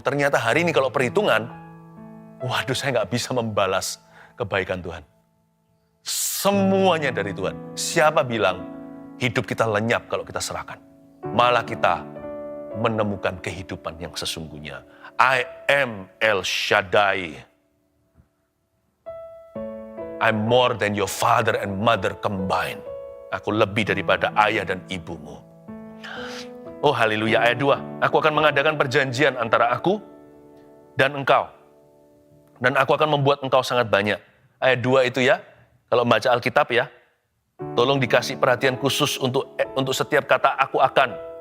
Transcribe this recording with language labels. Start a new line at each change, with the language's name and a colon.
Indonesian: Ternyata hari ini kalau perhitungan, waduh saya nggak bisa membalas kebaikan Tuhan. Semuanya dari Tuhan. Siapa bilang hidup kita lenyap kalau kita serahkan? Malah kita menemukan kehidupan yang sesungguhnya.
English: I am El Shaddai. I'm more than your father and mother combined.
Indonesian: Aku lebih daripada ayah dan ibumu. Oh haleluya, ayat 2. Aku akan mengadakan perjanjian antara aku dan engkau. Dan aku akan membuat engkau sangat banyak. Ayat 2 itu ya, kalau membaca Alkitab ya, tolong dikasih perhatian khusus untuk setiap kata aku akan.